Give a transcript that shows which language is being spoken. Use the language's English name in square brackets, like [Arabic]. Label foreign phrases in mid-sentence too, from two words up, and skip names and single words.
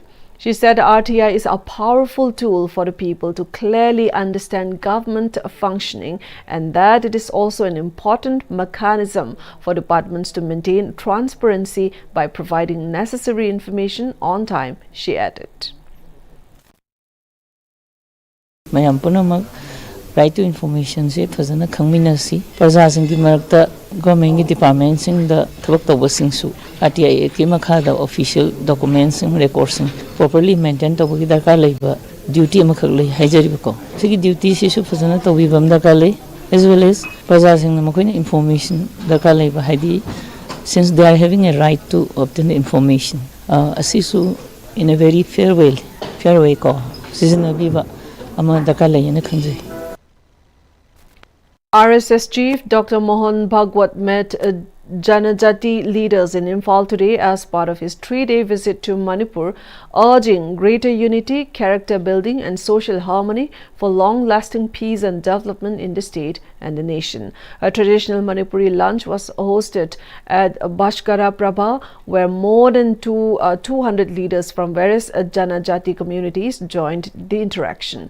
[English] She said RTI is a powerful tool for the people to clearly understand government functioning and that it is also an important mechanism for departments to maintain transparency by providing necessary information on time, she added. Right to information [Manipuri] se fazana khangminasi praja sing gi marakta government gi department sing da thabak tawba sing su RTI ki makha da [English] official documents and records properly maintain [Manipuri] tawba gi darkar leiba duty amakhak lei haijari ko sigi duty se su fazana tawi bam darkar lei [English] as well as [Manipuri] praja sing na makoina information darkar leiba haidi [English] since they are having a right to obtain the information [Manipuri] asisu [English] in a very fair way [Manipuri] ko sizna biba ama darkar lei na khangjai. [English] RSS Chief Dr. Mohan Bhagwat met Janajati leaders in Imphal today as part of his 3-day visit to Manipur, urging greater unity, character building and social harmony for long-lasting peace and development in the state and the nation. A traditional Manipuri lunch was hosted at Bashkara Prabha, where more than 200 leaders from various Janajati communities joined the interaction.